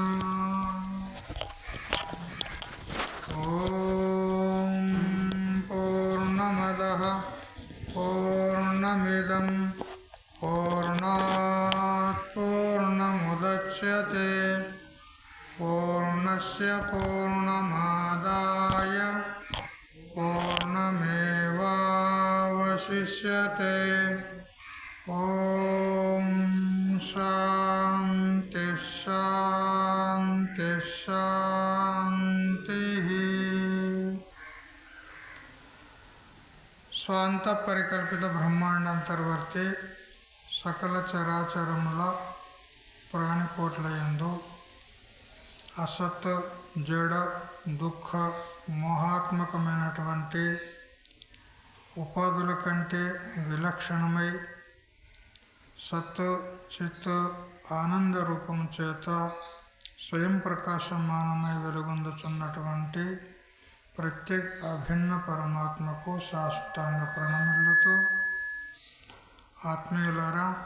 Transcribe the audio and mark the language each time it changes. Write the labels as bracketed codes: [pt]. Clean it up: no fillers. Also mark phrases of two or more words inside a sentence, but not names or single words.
[sa] ॐ पूर्णमदः पूर्णमिदं पूर्णात् पूर्णमुदच्यते पूर्णस्य पूर्णमादाय पूर्णमेवावशिष्यते। ॐ शान्ति शान्ति शान्तिः। [te] స్వాంత పరికల్పిత బ్రహ్మాండంతర్వర్తి సకల చరాచరముల ప్రాణికోట్లయందు అసత్ జడ దుఃఖ మోహాత్మకమైనటువంటి ఉపాధుల కంటే విలక్షణమై సత్ చిత్ ఆనంద రూపం చేత స్వయం ప్రకాశమానమై వెలుగొందుచున్నటువంటి ప్రత్యేక అభిన్న పరమాత్మకు సాష్టాంగ ప్రణమిల్లుతూ, ఆత్మీయులారా,